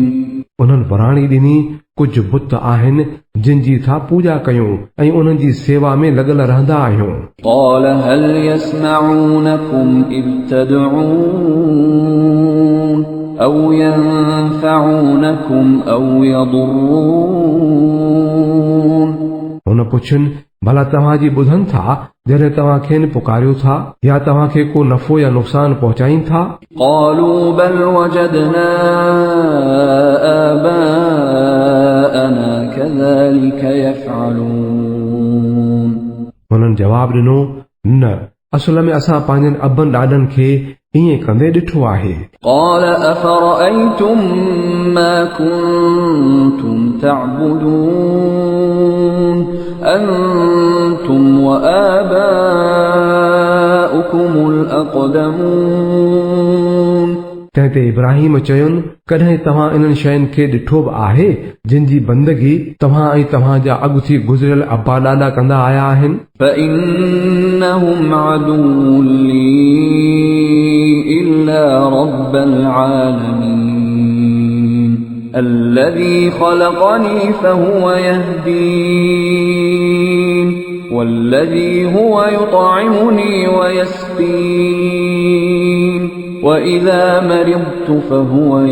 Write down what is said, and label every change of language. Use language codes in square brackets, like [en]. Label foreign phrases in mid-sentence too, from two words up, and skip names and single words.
[sd] उन्हनि वराणी ॾिनी कुझु बुत आहिनि जिन जी था पूॼा कयूं ऐं उन्हनि जी सेवा में लॻल रहंदा आहियूं [ar] قال هل يسمعونكم إذ تدعون أو ينفعونكم أو يضرون [sd] हुन पुछनि भला तव्हांजी ॿुधनि था जॾहिं तव्हां खेनि पुकारियो था या तव्हांखे को नफ़ो या नुक़सान पहुचाइनि था [ar] قالوا بل وجدنا آباءنا كذلك يفعلون [sd] हुननि जवाब ॾिनो न असल में असां पंहिंजनि अबनि ॾाॾनि खे ईअं कंदे ॾिठो आहे [ar] قال أفرأيتم ما كنتم تعبدون أنتم وآباؤكم لكم الأقدمون [sd] तंहिंते इब्राहिम चयुनि कॾहिं तव्हां इन्हनि शयुनि खे ॾिठो बि आहे जिन जी बंदगी तव्हां ऐं तव्हांजा अॻु थी गुज़रियल अबा ॾाॾा कंदा आया आहिनि [ar] فإنهم عدو لي إلا رب العالمين الذي خلقني فهو يهدين والذي هو يطعمني ويسقين وإذا مرضت فهو